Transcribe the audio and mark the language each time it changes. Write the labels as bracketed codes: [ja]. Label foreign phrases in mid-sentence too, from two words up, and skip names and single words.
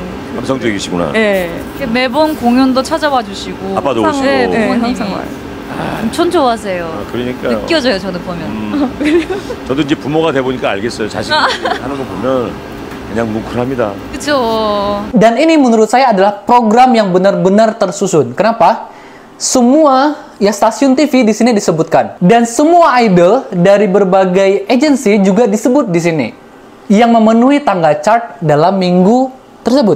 [ko] 감성적이시구나. 예. 매번 공연도 찾아와 주시고 아빠도 오시고. 네, 네, 부모님이 항상 와요. 엄청 좋아하세요. 그러니까 느껴져요 저는 보면. 저도 이제 부모가 돼 보니까 알겠어요. 자식이 하는 거 보면 그냥 뭉클합니다. 그쵸. [id] Dan ini menurut saya adalah program yang benar-benar tersusun. Kenapa? Semua ya stasiun TV di sini disebutkan. Dan semua idol dari berbagai agensi juga disebut di sini. Yang memenuhi tangga chart dalam minggu tersebut.